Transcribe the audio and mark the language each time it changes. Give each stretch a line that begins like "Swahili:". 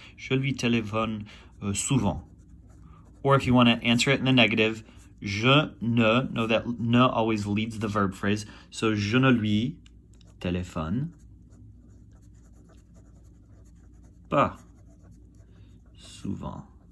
French: Je lui téléphone souvent.
English: Or if you want to answer it in the negative,
French: je ne.
English: Know that ne always leads the verb phrase.
French: So je ne lui téléphone pas souvent.